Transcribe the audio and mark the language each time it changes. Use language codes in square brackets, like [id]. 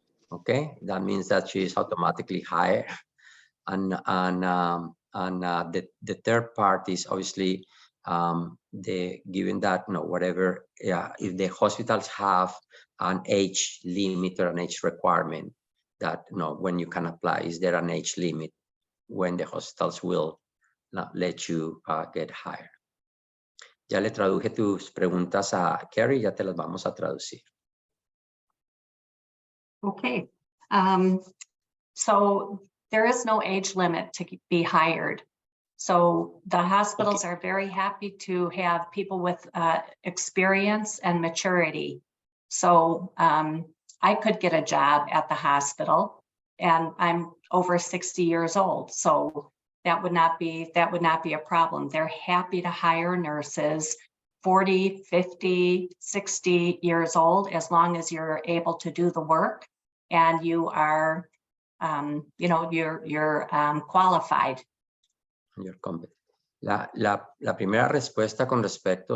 [en] Okay, that means that she is automatically hired. And the third part is obviously given that whatever, if the hospitals have an age limit or an age requirement, that when you can apply, is there an age limit when the hospitals will let you get hired? [es] Ya le traduje tus preguntas a Carrie, ya te las vamos a traducir. [en] Okay, so there is no age limit to be hired. So the hospitals are very happy to have people with experience and maturity. So I could get a job at the hospital and I'm over 60 years old. So that would not be a problem. They're happy to hire nurses 40, 50, 60 years old, as long as you're able to do the work and you are, you're qualified. [es] La primera respuesta con respecto